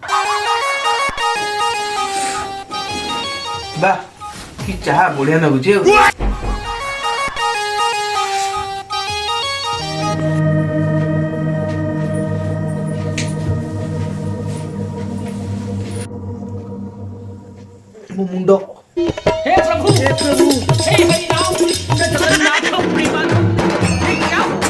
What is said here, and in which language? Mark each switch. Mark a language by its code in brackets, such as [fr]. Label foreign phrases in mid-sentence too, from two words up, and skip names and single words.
[or] ବା କି ଚାହା ବଢିଆ ଲାଗୁଛି ଆଉ। ମୋ ମୁଣ୍ଡ [hi] हे प्रभु हे हरि राम कृष्ण जगन्नाथ प्रेमानंद हे क्या